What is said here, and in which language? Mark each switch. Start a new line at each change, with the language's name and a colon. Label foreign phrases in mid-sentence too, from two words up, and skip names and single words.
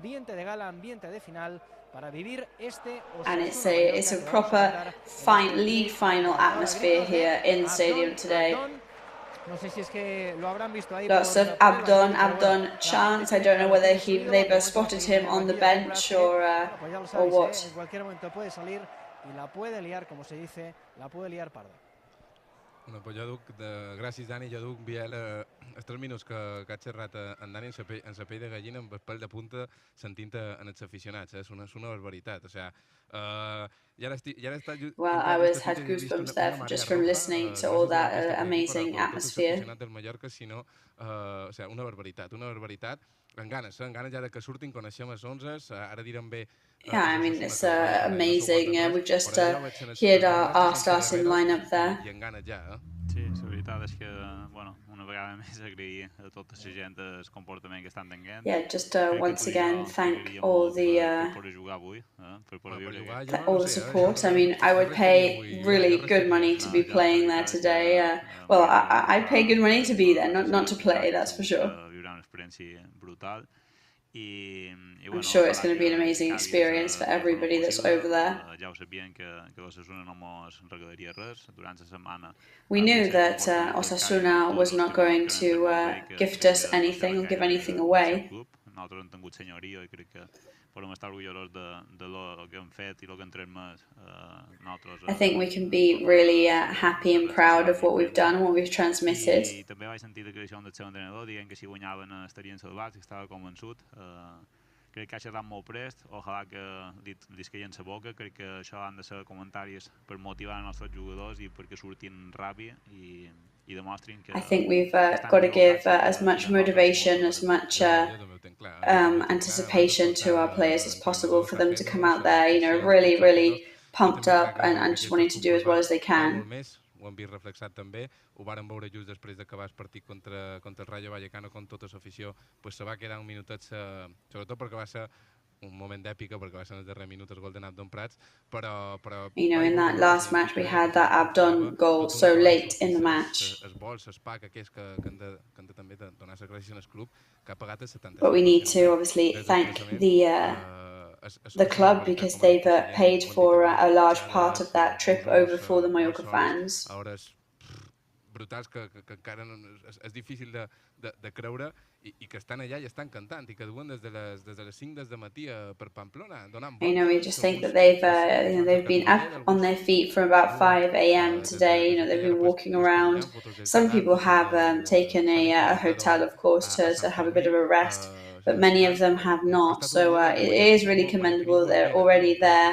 English: And it's a proper league final atmosphere here in the stadium today. Lots of Abdon chants. I don't know whether they've spotted him on the bench or what.
Spanish: Bueno, pues
Catalan: jo duc, gràcies Dani, jo duc Biel els 3 minuts que ha xerrat en Dani en sa pell de gallina amb el pèl de punta sentint en els aficionats, és una barbaritat, o sigui,
English: well, I had goosebumps there just from listening to all that amazing atmosphere.
Catalan: Del Mallorca, sinó, o sigui, una barbaritat, amb ganes ja de que surtin, coneixem els 11, ara direm bé.
English: Yeah, I mean, it's amazing. We've just heard our starting lineup there.
Catalan: Sí, la veritat és que, bueno, una vegada més agrair a tota la gent el comportament que estan tenint.
English: Yeah, just once again thank all the support. I mean, I would pay really good money to be playing there today. Well, I pay good money to be there, not to play, that's for sure.
Catalan: Viure una experiència brutal.
English: I'm sure it's going to be an amazing experience for everybody that's over there. We knew that Osasuna was not going to gift us anything or give anything away. I think we can be really happy and proud of what we've done and what we've transmitted.
Catalan: Crec que ha xerrat molt prest, ojalà que li queien la boca, crec que això han de ser comentaris per motivar els nostres jugadors i perquè surtin ràpid i demostrin que...
English: I think we've got to give as much motivation, as much anticipation to our players as possible for them to come out there, you know, really, really pumped up and just wanting to do as well as they can.
Catalan: Ho hem vist reflexat també, ho vàrem veure just després d'acabar el partit contra el Rayo Vallecano, com tota l'afició se va quedar un minutet, sobretot perquè va ser un moment d'èpica, perquè va ser en el darrer minut el gol d'Abdon Prats, però...
English: You know, in that last match we had that Abdon goal so late in the match.
Catalan: Els vols, els PAC, aquells que han de també donar les gràcies al club, que ha pagat el 70%.
English: But we need to obviously thank the club because they've paid for a large part of that trip over for the Mallorca fans.
Catalan: Brutals que encara és difícil de creure i que estan allà i estan cantant i que duen des de les 5 del matí per Pamplona donant voltes.
English: You know, we just think that they've been up on their feet from about 5 a.m. today. You know, they've been walking around. Some people have taken a hotel, of course, to have a bit of a rest. but many of them have not. So it is really commendable. They're already there.